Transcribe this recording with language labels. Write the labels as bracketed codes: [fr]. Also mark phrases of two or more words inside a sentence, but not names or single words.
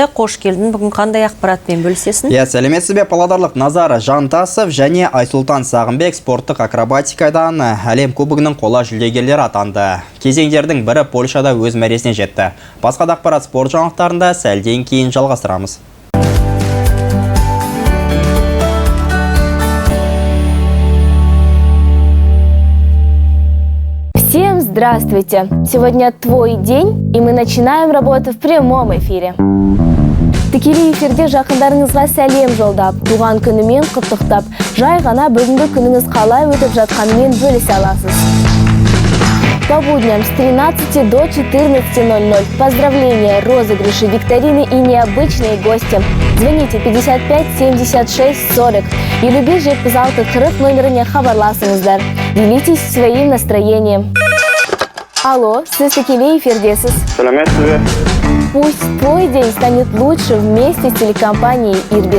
[kk] Қош келдің, бүгін қандай ақпаратпен бөлісесің? Сәлеметсіз бе, павлодарлық Назар Жантасов және Айсұлтан Сағынбек спорттық акробатикадан әлем кубогының қола жүлдегерлері атанды. Кезеңдердің бірі Польшада өз мәресіне жетті. Басқа да ақпарат спорт жаңалықтарында сәлден кейін жалғастырамыз. [ru] Всем здравствуйте! Сегодня твой день, и мы начинаем работу в прямом эфире. [kk] Тікелей эфирде жақындарыңызға сәлем жолдап, туған күнімен құттықтап, жай ғана бүгінгі күніңіз қалай өтіп жатқанымен бөлісе аласыз. [ru] По будням с 13 до 14:00. Поздравления, розыгрыши, викторины и необычные гости. Звоните 55 76 40 или бежит в залты 40 [kk] номеріне хабарласыңыздар. [ru] Делитесь своим настроением. [kk] Алло, сіз тікелей эфирдесіз. Сәлеметсіз бе? [ru] Пусть твой день станет лучше вместе с телекомпанией Ирбис.